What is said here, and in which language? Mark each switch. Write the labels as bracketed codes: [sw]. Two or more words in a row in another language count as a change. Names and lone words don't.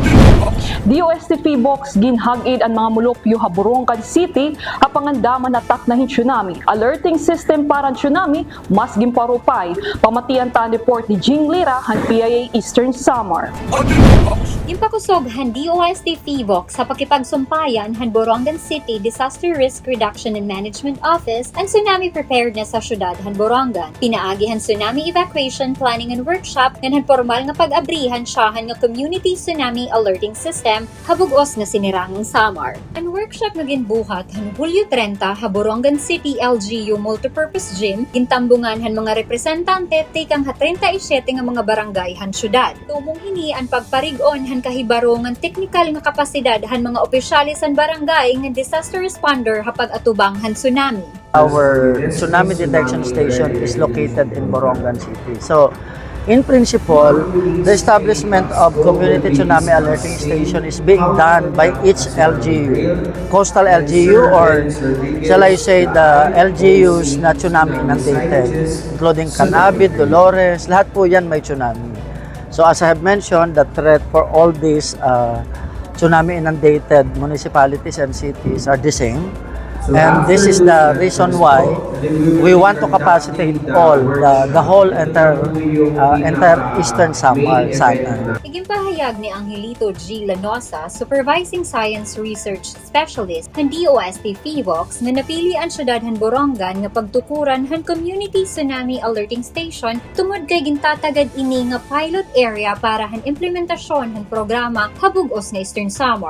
[war] DOST Box ginhagid ang mga mulupyo ha Borongan City hapangandaman atak na tsunami. [en] Alerting system [war] para tsunami mas gimparupay. Pamatian ta report ni Jing Lira han PIA Eastern Samar. Impakusog han DOST Box sa pakipagsumpayan han Borongan City Disaster Risk Reduction and Management Office ang [en] tsunami preparedness [war] sa syudad han Borongan. Pinaagi han [en] tsunami evacuation planning and workshop [war] ngan han formal nga pag-abrihan siyahan nga [en] community tsunami alerting system [war] habugos nga sinirangang Samar. Ang workshop nga ginbuhat han Hulyo 30 ha Borongan City LGU Multipurpose Gym gintambungan han mga representante tikang ha 37 nga mga barangay han syudad. Tumong hini ang pagparigon han kahibarong ang teknikal nga kapasidad han mga opisyalis san barangay nga disaster responder hapag atubang han tsunami. [en] Our tsunami detection station is located in Borongan City. So, in principle, the establishment of community tsunami alerting station is being done by each LGU, coastal LGU, or shall I say the LGUs na tsunami inundated, including Canabit, Dolores, [tl] lahat po yan may tsunami. [en] So as I have mentioned, the threat for all these tsunami inundated municipalities and cities are the same. And this is the reason why we want to capacitate all the whole entire Eastern Samar sana. [war] Igimpahayag ni Angelito G. Lanosa, [en] Supervising Science Research Specialist [war] ng DOST Box nga napili ang syudad han Borongan nga pagtukuran han [en] Community Tsunami Alerting Station [war] tungod kay gintatagad ini nga [en] pilot area [war] para han implementasyon han programa habugos nga Eastern Samar.